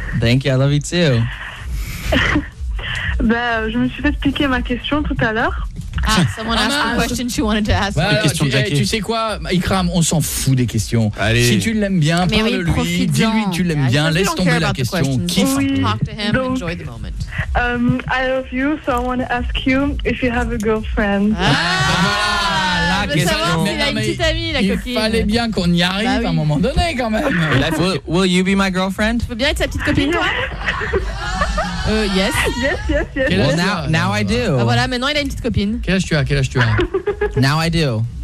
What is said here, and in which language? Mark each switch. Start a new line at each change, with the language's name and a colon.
English: Thank you, I love you too.
French: Ben, je me suis fait expliquer ma question tout à l'heure.
English: Someone asked a question she wanted to ask.
French: Bah, alors, tu sais quoi, Ikram, on s'en fout des questions. Allez. Si tu l'aimes bien, parle-lui, dis-lui que tu l'aimes bien, laisse tomber la question. Kiffe.
English: Talk to him,
French: Donc,
English: enjoy the moment. I love you, so I want to ask you if you have a girlfriend.
French: Voilà, la question. Savoir s'il a une petite amie, la coquine. Il fallait bien qu'on y arrive à un moment donné quand même.
English: Will you be my girlfriend?
French: Tu veux bien être sa petite copine, toi?
English: Yes. Yes. Well, now I do.
French: Ah, voilà, maintenant il a une petite copine. Quel âge tu as?
English: Now I do.